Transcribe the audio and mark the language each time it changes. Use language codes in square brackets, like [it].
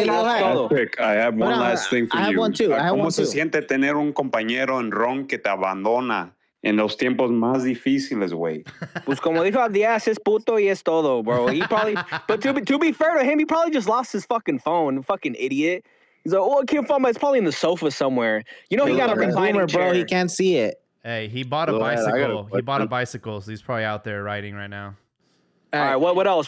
[en] Hey, quick, I have one last thing for you. I have one too. [es] ¿Cómo se siente tener un compañero en ron que te abandona en los tiempos más difíciles, güey? Pues como dijo Díaz, es puto y es todo, bro. [en] He probably, but to be fair to him, he probably just lost his fucking phone. Fucking idiot. He's like, I can't find my. It's probably in the sofa somewhere. He got a reclining chair. Bro. He can't see it. Hey, he bought a bicycle. He bought a bicycle, so he's probably out there riding right now. All right. What else?